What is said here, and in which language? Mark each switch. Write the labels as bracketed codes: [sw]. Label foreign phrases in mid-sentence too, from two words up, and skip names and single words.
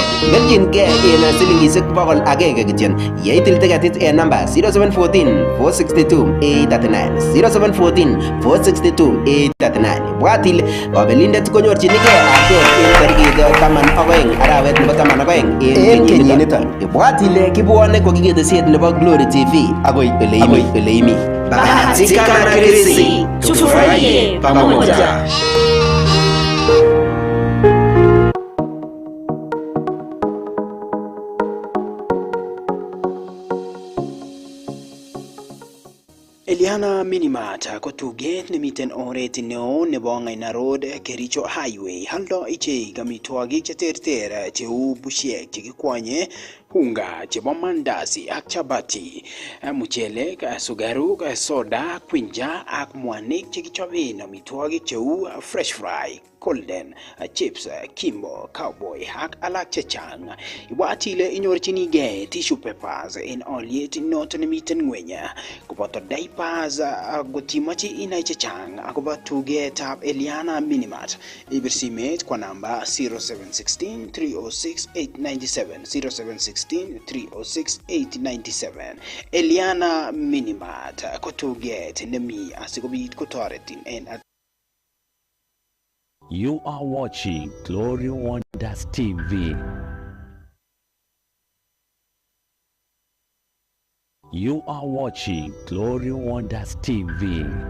[kln] Beljingei en silingisiek 100 kityo. Yeitil tiketit en namba 0714 462 839 0714 462 839. Bwatil kabelindet konyorchinigei artet en tarikit 12 arawet nebo 12 en kenyiniton. Bwatil kibwone kokiketeset nebo Glory TV agoi ole imi. [sw] Bahatika na Krisi, tufurahie pamoja. [kln] Eliana Minimart ko tuget nemiten oret neo nebo Ngaina Road, Kericho Highway. Haldo ichek amitwogik cheterter cheu bushek chekikwanye, unga chebo mandazi ak chapati, muchelek, sugaruk, soda, kwinja ak mwanik chekichoben amitwogik cheu [en] fresh fry, [kln] golden, chips, kimbo, cowboy ak alak chechang. Ibwat ile inyorchinigei [en] tissue papers [kln] en olyet noton nemiten ngweny, koboto diapers ngotimoche inai chechang akobo tugetab Eliana Minimart. Ibir simet kwa namba 0716 306 897 0716 306 897. Eliana Minimart ko tuget nemi asikobit kotoretin en. [en] You are watching Glory Wonders TV. You are watching Glory Wonders TV.